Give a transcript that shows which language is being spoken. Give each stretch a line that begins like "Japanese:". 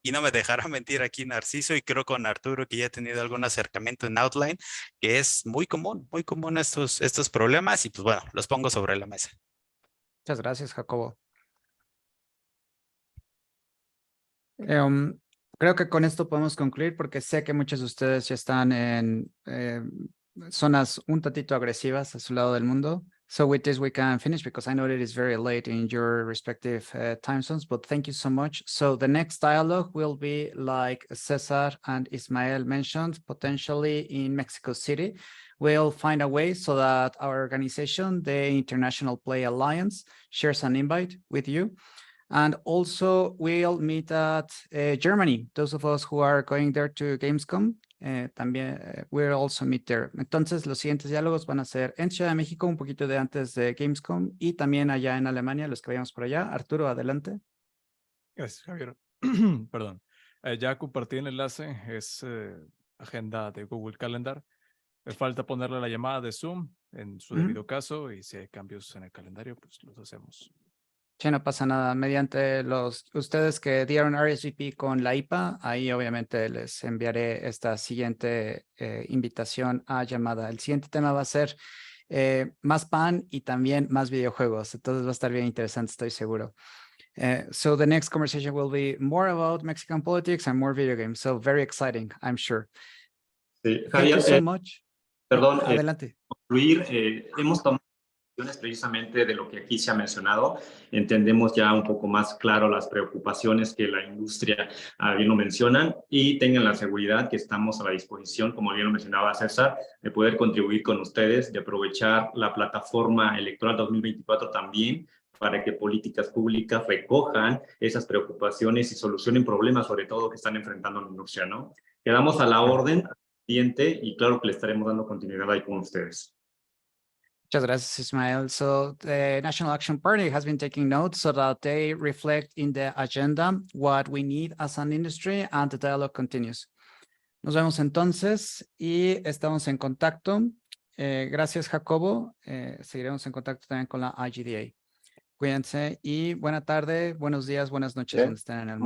Spanish: Y no me dejará mentir aquí Narciso y creo con Arturo que ya he tenido algún acercamiento en Outline, que es muy común estos problemas y pues bueno, los pongo sobre la mesa. muchas gracias, Jacobo. Em, Creo que con esto podemos concluir porque sé que muchos de ustedes ya están en zonas un tantito agresivas a su lado del mundo.
English: So with this we can finish because I know that it's very late in your respective time zones, but thank you so much. So the next dialogue will be like Cesar and Ismael mentioned, potentially in Mexico City. We'll find a way so that our organization, the International Play Alliance, shares an invite with you. And also we'll meet at Germany. Those of us who are going there to Gamescom, también we'll also meet there.
Spanish: Entonces los siguientes diálogos van a ser en Ciudad de México, un poquito de antes de Gamescom, y también allá en Alemania, los que vayamos por allá. Arturo, adelante. Gracias, Javier. Perdón. Ya compartí el enlace, es agenda de Google Calendar. Me falta ponerle la llamada de Zoom en su debido caso y si hay cambios en el calendario, pues los hacemos. Sí, no pasa nada. Mediante ustedes que dieron RSVP con la IPA, ahí obviamente les enviaré esta siguiente invitación a llamada. El siguiente tema va a ser más PAN y también más videojuegos. Entonces va a estar bien interesante, estoy seguro.
English: So the next conversation will be more about Mexican politics and more video games. So very exciting, I'm sure.
Spanish: Sí,
English: Thank you Javier, so much.
Spanish: perdón, Adelante. concluir, hemos tomado precisamente de lo que aquí se ha mencionado. Entendemos ya un poco más claro las preocupaciones que la industria bien lo mencionan y tengan la seguridad que estamos a la disposición, como bien lo mencionaba César, de poder contribuir con ustedes, de aprovechar la plataforma electoral 2024 también para que políticas públicas recojan esas preocupaciones y solucionen problemas, sobre todo que están enfrentando la industria, ¿no? Quedamos a la orden, pendiente, y claro que le estaremos dando continuidad ahí con ustedes. Muchas gracias, Ismael.
English: So the National Action Party has been taking notes so that they reflect in the agenda what we need as an industry and the dialogue continues.
Spanish: Nos vemos entonces y estamos en contacto. Gracias, Jacobo. Seguiremos en contacto también con la IGDA. Cuídense y buena tarde, buenos días, buenas noches, donde estén en el mundo.